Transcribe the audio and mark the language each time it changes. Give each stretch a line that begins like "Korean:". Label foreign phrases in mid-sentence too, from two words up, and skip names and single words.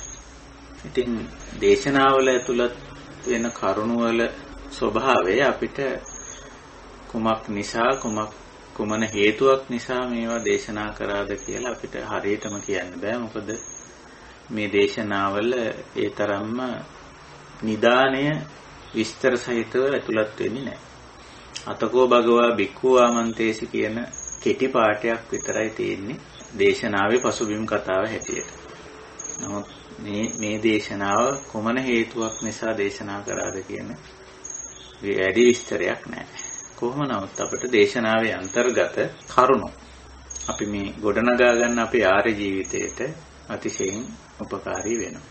Sinhala: ඉතින් දේශනාවල ඇතුළත් වෙන කරුණු වල ස්වභාවය අපිට කුමක් නිසා කුමන හේතුවක් නිසා මේවා දේශනා කරාද කියලා අපිට හරියටම කියන්න බෑ. මොකද මේ දේශනාවල ඒ තරම්ම නිදාණය විස්තර සහිතව ඇතුළත් වෙන්නේ නැහැ.
Pali: අතකෝ භගවා භික්ඛු ආමන්තේසි
Sinhala: කියන කෙටි පාඩයක් විතරයි තියෙන්නේ දේශනාවේ පසුබිම් කතාව හැටියට. නමුත් මේ දේශනාව කොමන හේතුවක් නිසා දේශනා කරාද කියන වැඩි විස්තරයක් නැහැ. කොහොම නමුත් අපිට දේශනාවේ අන්තර්ගත කරුණු අපි මේ ගොඩනගා ගන්න අපේ ආර්ය ජීවිතයට අතිශයින් උපකාරී වෙනවා.